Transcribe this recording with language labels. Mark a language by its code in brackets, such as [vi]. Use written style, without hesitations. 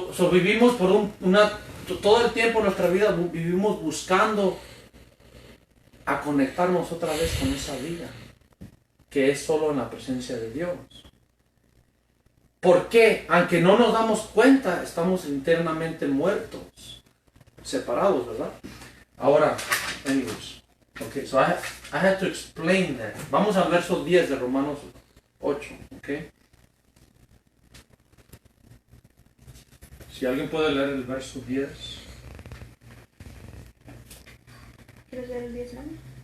[es] Vivimos todo el tiempo en nuestra vida vivimos buscando a conectarnos otra vez con esa vida que es solo en la presencia de Dios. ¿Por qué? Aunque no nos damos cuenta, estamos internamente muertos, separados, ¿verdad? Ahora, [en] anyways, okay, so I had to explain that. [es] Vamos al verso 10 de Romanos 8, ¿ok? Si alguien puede leer el verso 10. ¿Quieres leer el 10, mami?